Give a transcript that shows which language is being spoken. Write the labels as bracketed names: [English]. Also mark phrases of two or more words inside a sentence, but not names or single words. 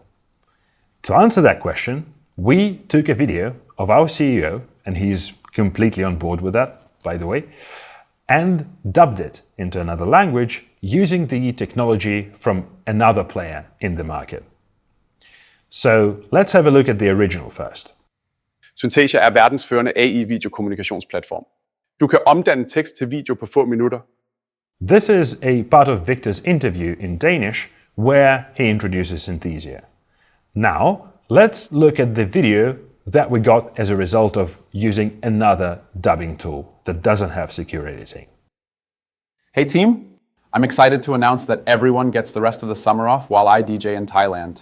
[English] To answer that question, we took a video of our CEO, and he's completely on board with that, by the way, and dubbed it into another language using the technology from another player in the market. So let's have a look at the original first. [Danish] Synthesia er verdensførende AI-videokommunikationsplatform. Du kan omdanne tekst til video på få minutter. [English] This is a part of Victor's interview in Danish where he introduces Synthesia. Now, let's look at the video that we got as a result of using another dubbing tool that doesn't have secure editing. Hey team, I'm excited to announce that everyone gets the rest of the summer off while I DJ in Thailand.